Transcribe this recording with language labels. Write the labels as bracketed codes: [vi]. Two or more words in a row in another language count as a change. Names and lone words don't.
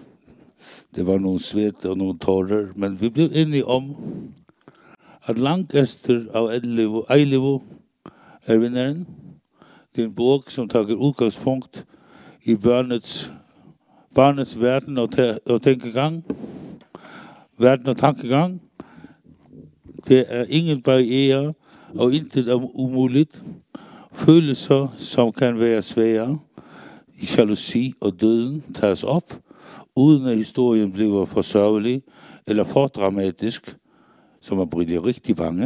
[no] Det var noen svete og noen tårer, men vi ble enige om at Langester av Eilivo vinneren. Det er en bok som tar utgangspunkt i barnets verden og tenkegang. Verden og tankegang. [da] Det er ingen barriere og intet umuligt. Følelser som kan være svære, jalousi og døden tages op, uden at historien bliver for sørgelig eller for dramatisk, som man bryder rigtig bange.